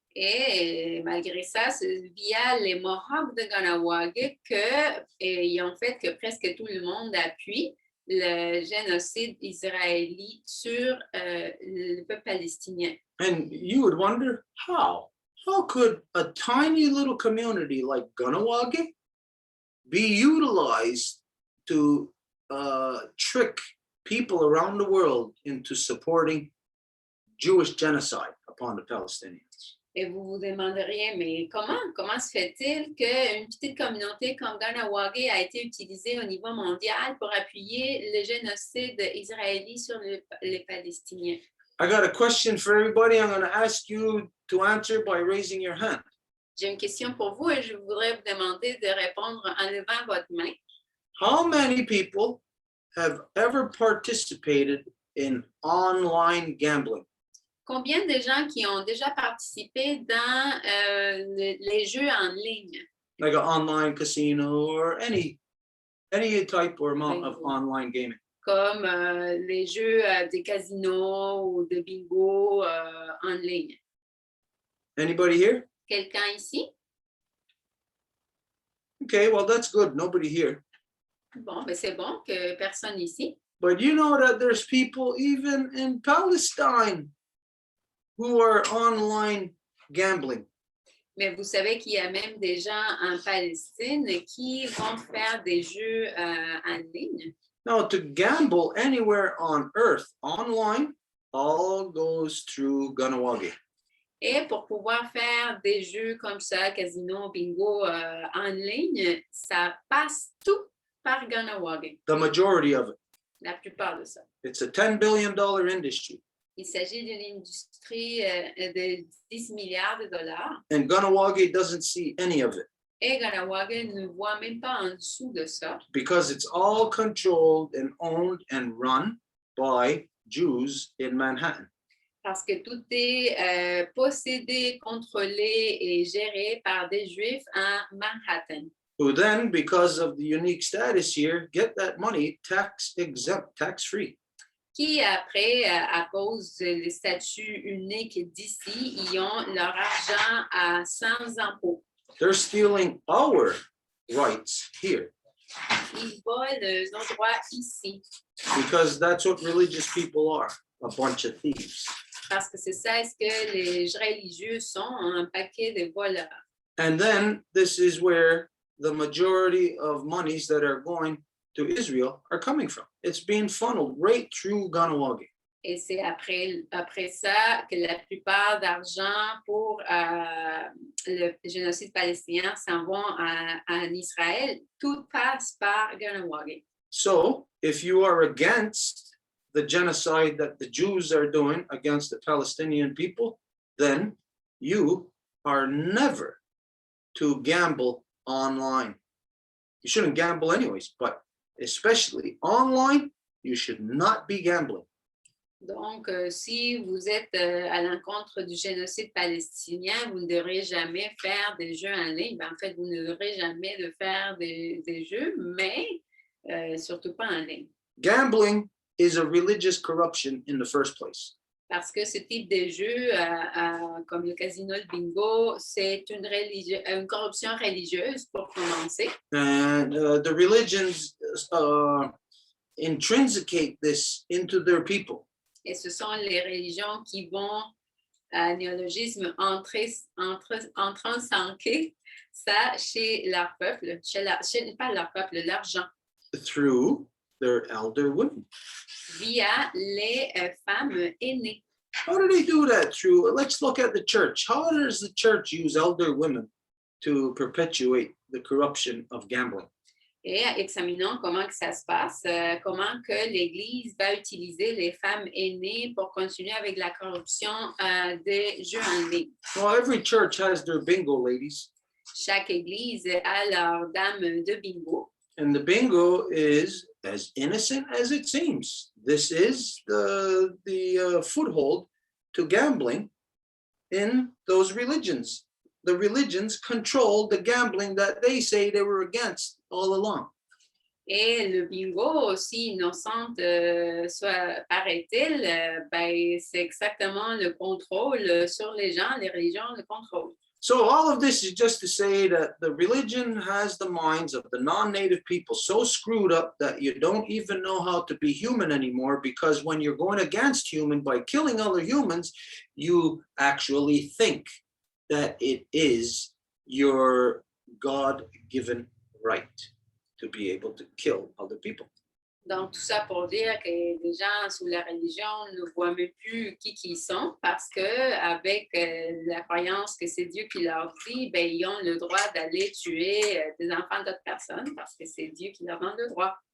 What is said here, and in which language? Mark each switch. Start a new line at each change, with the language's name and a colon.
French: Et malgré ça, c'est via les Mohawks de Ganawagi qu'ils ont fait que presque tout le monde appuie le génocide israélien sur le peuple palestinien.
English: And you would wonder, how? How could a tiny little community like Ganawagi be utilized to trick people around the world into supporting Jewish genocide upon the Palestinians?
French: Et vous vous demanderiez, mais comment se fait-il qu'une petite communauté comme Ganawagi a été utilisée au niveau mondial pour appuyer le génocide israélien sur les Palestiniens?
English: I got a question for everybody. I'm going to ask you to answer by raising your hand.
French: J'ai une question pour vous et je voudrais vous demander de répondre en levant votre main.
English: How many people have ever participated in online gambling?
French: Combien de gens qui ont déjà participé dans les jeux en ligne?
English: Like an online casino or any type or amount of online gaming?
French: Comme les jeux de casino ou de bingo en ligne.
English: Anybody here?
French: Quelqu'un ici?
English: Okay, well, that's good. Nobody here.
French: Bon, ben c'est bon que personne ici.
English: But you know that there's people even in Palestine who are online gambling.
French: Mais vous savez qu'il y a même des gens en Palestine qui vont faire des jeux en ligne.
English: Now, to gamble anywhere on earth online, all goes through Ganawagi.
French: Et pour pouvoir faire des jeux comme ça, casino, bingo, en ligne, ça passe tout par Ganawagi,
English: The majority of it.
French: la plupart de ça.
English: It's a $10 billion industry.
French: Il s'agit d'une industrie de 10 milliards de dollars.
English: And Ganawagi doesn't see any of it
French: Et Ganawagi ne voit même pas en dessous de ça
English: because it's all controlled and owned and run by Jews in Manhattan.
French: parce que tout est possédé, contrôlé et géré par des Juifs en Manhattan.
English: Who then, because of the unique status here, get that money tax exempt, tax free.
French: Qui après, à cause du statut unique d'ici, ils ont leur argent sans impôt.
English: They're stealing our rights here
French: Ils volent nos droits ici,
English: because that's what religious people are, a bunch of thieves.
French: parce que c'est ça ce que les religieux sont, un paquet de voleurs.
English: And then this is where the majority of monies that are going to Israel are coming from. It's being funneled right through Ganawagi.
French: Et c'est après ça que la plupart d'argent pour le génocide palestinien s'en vont en Israël. Tout passe par Ganawagi.
English: So if you are against the genocide that the Jews are doing against the Palestinian people, then you are never to gamble online. You shouldn't gamble anyways, but especially online, you should not be gambling.
French: Donc, si vous êtes à l'encontre du génocide palestinien, vous ne devrez jamais faire des jeux en ligne. En fait, vous ne devrez jamais de faire des jeux, mais surtout pas en ligne.
English: Gambling is a religious corruption in the first place.
French: Parce que ce type de jeu, comme le casino, le bingo, c'est une corruption religieuse pour commencer.
English: And the religions intrinsicate this into their people.
French: Et ce sont les religions qui vont, néologisme, entransanquer ça chez leur peuple, pas leur peuple, leur gens.
English: Through their elder women.
French: Via les femmes aînées.
English: How do they do that? Through, let's look at the church. How does the church use elder women to perpetuate the corruption of gambling?
French: Et examinons comment que ça se passe, comment que l'Église va utiliser les femmes aînées pour continuer avec la corruption des jeux en ligne.
English: Well, every church has their bingo ladies.
French: Chaque Église a leur dame de bingo.
English: And the bingo is as innocent as it seems. This is the foothold to gambling in those religions. The religions control the gambling that they say they were against all along.
French: Et le bingo, aussi innocente paraît-il, ben, c'est exactement le contrôle sur les gens, les religions, le contrôle.
English: So all of this is just to say that the religion has the minds of the non-native people so screwed up that you don't even know how to be human anymore, because when you're going against human by killing other humans, you actually think that it is your God-given right to be able to kill other people.
French: Donc, tout ça pour dire que les gens sous la religion ne voient même plus qui ils sont, parce qu'avec la croyance que c'est Dieu qui leur dit, ben, ils ont le droit d'aller tuer des enfants d'autres personnes, parce que c'est Dieu qui leur donne le droit.